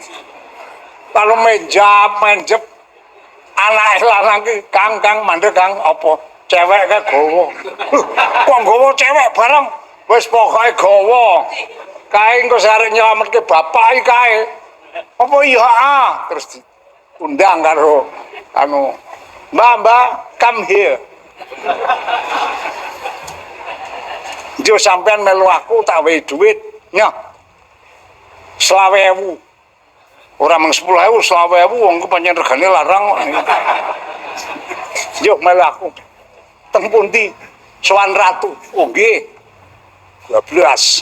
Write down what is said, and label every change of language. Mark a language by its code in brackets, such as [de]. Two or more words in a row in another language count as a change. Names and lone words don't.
[jv] Lalu menjep anake lanang ki, Kang mandeg Kang apa cewek ke gawa. Kok gawa cewek bareng? Wis pokoke gawa. Kae engko arek nyelametke bapak iki kae. Apa iya terus diundang karo anu Mbak, [en] come here. [jv] Jo sampean melu aku tak wehi duit. Nyoh. 20.000. Ora mung 10.000, 20.000 wong ku pancen regane larang kok. Yo melu aku. Teng pundi? Sowan ratu. Oh nggih. 12.